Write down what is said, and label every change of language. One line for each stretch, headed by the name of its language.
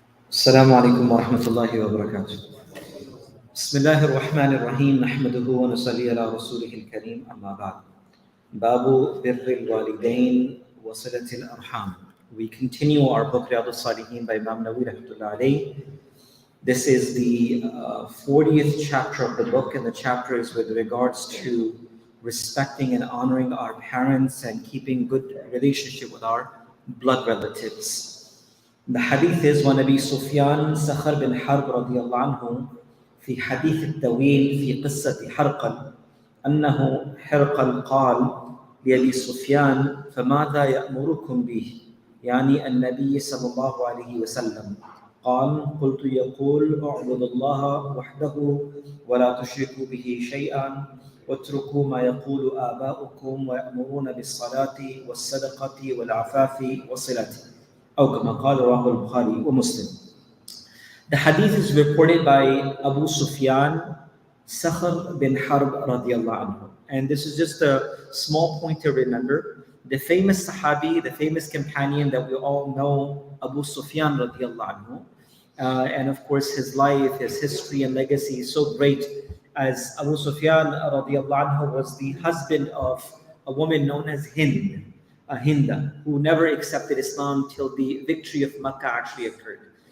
Arabic: السلام عليكم ورحمة الله وبركاته. بسم الله الرحمن الرحيم نحمده ونصلي على رسوله الكريم أما بعد. باب بر الوالدين وصلة الأرحام.
English: We continue our book Riyad-us Saliheen by Imam Nawawi rahmatullah alayh. This is the 40th chapter of the book, and the chapter is with regards to respecting and honoring our parents and keeping good relationship with our blood relatives. The hadith is when
Arabic: Abi Sufyan Sakhar bin Harb radiyallahu anhu في حديث الطويل في قصة حرقل أنه حرقل قال لأبي سفيان فماذا يأمركم به؟ يعني النبي صلى الله عليه وسلم قال قلت يقول اعبدوا الله وحده ولا تشركوا به شيئا واتركوا ما يقول آباؤكم ويأمرون بالصلاة والصدقة والعفاف والصلة أو كما قال رواه البخاري ومسلم.
English: The hadith is reported by Abu Sufyan Sakhar bin Harb radiyallahu anhu. And this is just a small point to remember. The famous Sahabi, the famous companion that we all know, Abu Sufyan radiyallahu anhu. And of course his life, his history and legacy is so great, as Abu Sufyan radiyallahu anhu was the husband of a woman known as Hinda, who never accepted Islam till the victory of Makkah actually occurred.